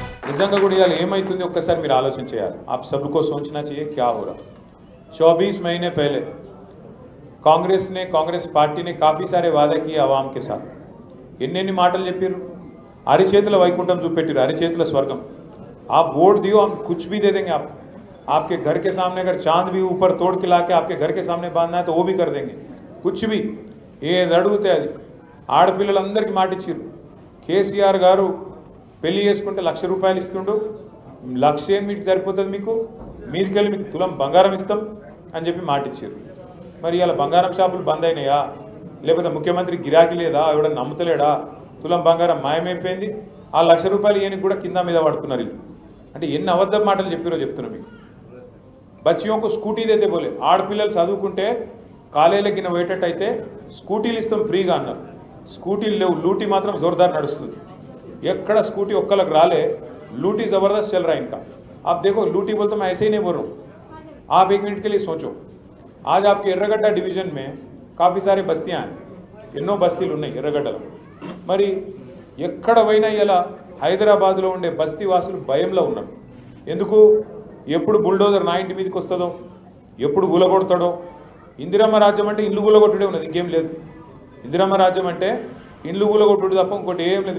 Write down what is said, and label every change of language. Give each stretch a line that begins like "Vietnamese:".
Telugu: నిజంగా కూడా ఇవాళ ఏమైతుంది ఒక్కసారి మీరు ఆలోచన చేయాలి.
Hindi: आप सबको सोचना चाहिए क्या हो रहा. 24 महीने पहले कांग्रेस पार्टी ने काफ़ी सारे वादे किए आवाम के साथ.
Telugu: ఎన్ని మాటలు చెప్పారు. అరిచేతుల వైకుంఠం చూపెట్టారు, అరిచేతుల స్వర్గం.
Hindi: आप वोट दियो, हम कुछ भी दे देंगे. आपके घर के सामने अगर चांद भी ऊपर तोड़ के लाके आपके घर के सामने बांधना है तो वो भी कर देंगे. कुछ भी
Telugu: ఏది అడిగితే అది. ఆడపిల్లలందరికీ మాట ఇచ్చారు. కేసీఆర్ గారు పెళ్లి చేసుకుంటే ₹1,00,000 ఇస్తుండు. 1,00,000 మీకు సరిపోతుంది, మీదికెళ్ళి మీకు తులం బంగారం ఇస్తాం అని చెప్పి మాట ఇచ్చారు. మరి ఇలా బంగారం షాపులు బంద్ అయినాయా, లేకపోతే ముఖ్యమంత్రి గిరాకీ లేదా, ఎవడన్నా నమ్ముతలేడా, తులం బంగారం మాయమైపోయింది, ఆ ₹1,00,000 ఏనికి కూడా కింద మీద పడుతున్నారు. అంటే ఎన్ని అబద్ధం మాటలు చెప్పారో చెప్తున్నా మీకు.
Hindi: బచ్చియోంకు స్కూటీ దేతే బోలే,
Telugu: ఆడపిల్లలు చదువుకుంటే కాలేజీలకి పోయేటట్టయితే స్కూటీలు ఇస్తాం ఫ్రీగా అన్నారు. స్కూటీలు లేవు, లూటీ మాత్రం జోర్దార్ నడుస్తుంది. ఎక్కడ స్కూటీ ఒక్కలకు రాలే,
Hindi: लूटी ज़बरदस्त चल रहा है इनका. आप देखो, लूटी बोलते मैं ऐसे ही नहीं बोल रहा हूँ. आप एक मिनट के लिए सोचो, आज आपके ఎర్రగడ్డ डिवीजन में काफ़ी सारे बस्तियाँ हैं,
Telugu: ఎన్నో బస్తీలు ఉన్నాయి ఎర్రగడ్డలో. మరి ఎక్కడ పోయినా ఇలా హైదరాబాద్లో ఉండే బస్తీ వాసులు భయంలో ఉన్నారు. ఎందుకు? ఎప్పుడు బుల్డోజర్ నా ఇంటి మీదకి వస్తుందో, ఎప్పుడు గులగొడతాడో. ఇందిరమ్మ రాజ్యం అంటే ఇల్లు గులగొట్టుడే ఉన్నది, ఇంకేం లేదు. ఇందిరమ్మ రాజ్యం అంటే ఇండ్లు కూలగొట్టుడు తప్ప ఇంకోటి ఏం లేదు.